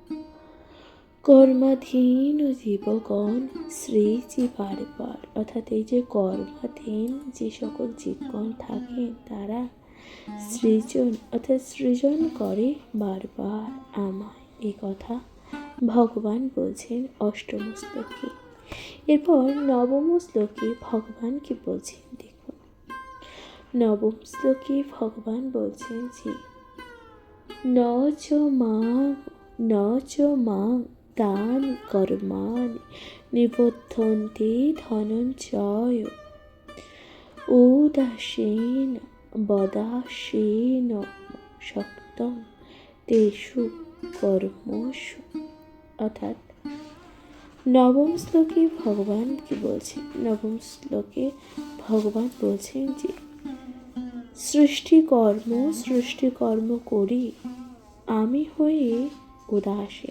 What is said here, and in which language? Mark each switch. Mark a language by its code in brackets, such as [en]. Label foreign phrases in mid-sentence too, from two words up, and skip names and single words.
[bn] কর্মাধীন জীবগণ শ্রীজি বারবার, অর্থাৎ এই যে কর্মাধীন যে সকল জীবগণ থাকেন তারা সৃজন, অর্থাৎ সৃজন করে বারবার আমায়। এই কথা ভগবান বলছেন অষ্টম শ্লোকে। এরপর নবম শ্লোকে ভগবান কি বলছেন দেখুন। নবম শ্লোকে ভগবান বলছেন যে [sa] न च मां न च मां तानि कर्माणि निबध्नन्ति धनञ्जय उदासीन वदासीन शक्तं तेषु कर्मसु। [bn] অর্থাৎ নবম শ্লোকে ভগবান কি বলছেন? নবম শ্লোকে ভগবান বলছেন যে সৃষ্টিকর্ম করি আমি হয়ে উদাসীন।